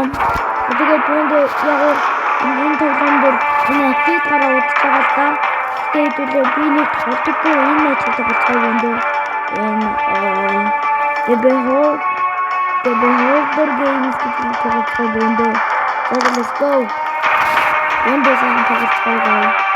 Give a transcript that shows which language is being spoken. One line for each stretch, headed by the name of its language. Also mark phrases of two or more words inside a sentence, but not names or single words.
Mongolian: Тэгээд яг энэ тоглоом дээр энэ апдейт гараад удаж байгаа л да. Тэгээд би нэг тоглохгүй энэ мэдлэг болчихсон юм дөө. The Beholder Games гэдэг тоглоом юм дөө.
English: Let's go. Windows on тоглоом.